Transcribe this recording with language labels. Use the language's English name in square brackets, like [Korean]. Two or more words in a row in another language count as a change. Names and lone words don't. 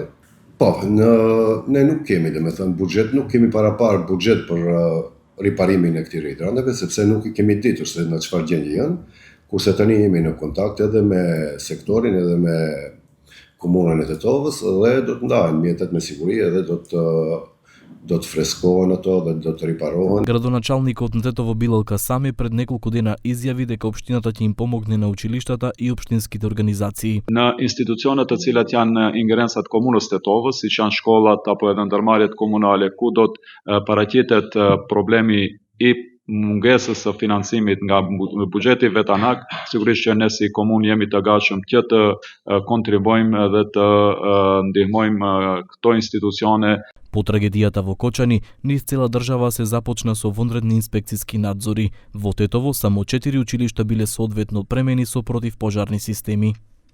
[Albanian] Po, ne nuk kemi, domethënë, buxhet, nuk kemi parapar buxhet për riparimin e këtyre hidranteve, sepse nuk i kemi ditur se në çfarë gjendje janë, kurse tani jemi në kontakt edhe me sektorin, edhe me komunën e Tetovës, dhe do të ndahen mjetet me siguri edhe do të freskohen ato dhe do të riparohen. [Macedonian] Градоначалникот на Тетово Билал Касами пред неколку дена изјави дека општината ќе им помогне на училиштата и општинските организации. [Albanian] Në institucionet të cilat janë ingerensat komunës Tetovës, siç janë shkollat apo edhe ndërmarrjet komunale, ku do të paraqitet problemi i mungesës së financimit nga buxheti vetanak, sigurisht që ne si komunë jemi të gatshëm që të kontribuojmë dhe të ndihmojmë këto institucione. [Macedonian] По трагедијата во Кочани, низ цела држава се започна со вонредни инспекциски надзори. Во Тетово само 4 училишта биле соодветно премени со противпожарни системи.